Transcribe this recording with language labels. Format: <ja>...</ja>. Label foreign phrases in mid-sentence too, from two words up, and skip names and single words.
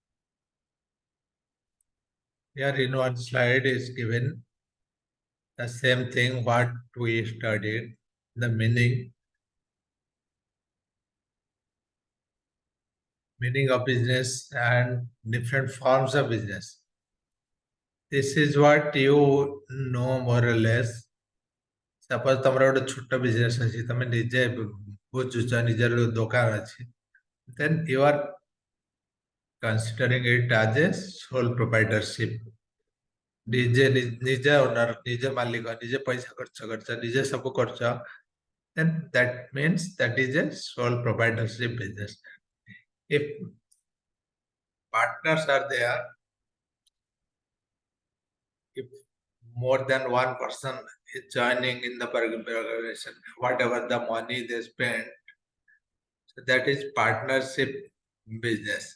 <en>Here in one slide is given the same thing what we studied, the meaning of business and different forms of business. This is what you know more or less.</en> <or>Suppose ତମର ଗୋଟେ ଛୋଟ business ଅଛି, ତମେ ନିଜେ ବୁଝୁଛ, ନିଜର ଦୋକାନ ଅଛି,</or> <en>then you are considering it as a sole proprietorship.</en> <or>ନିଜେ ଓନର, ନିଜେ ମାଲିକ, ନିଜେ ପଇସା ଖର୍ଚ୍ଚ କରୁଛ, ନିଜେ ସବୁ କରୁଛ,</or> <en>then that means that is a sole proprietorship business. If partners are there, if more than one person is joining in the organization, whatever the money they spend, so that is partnership business.</en>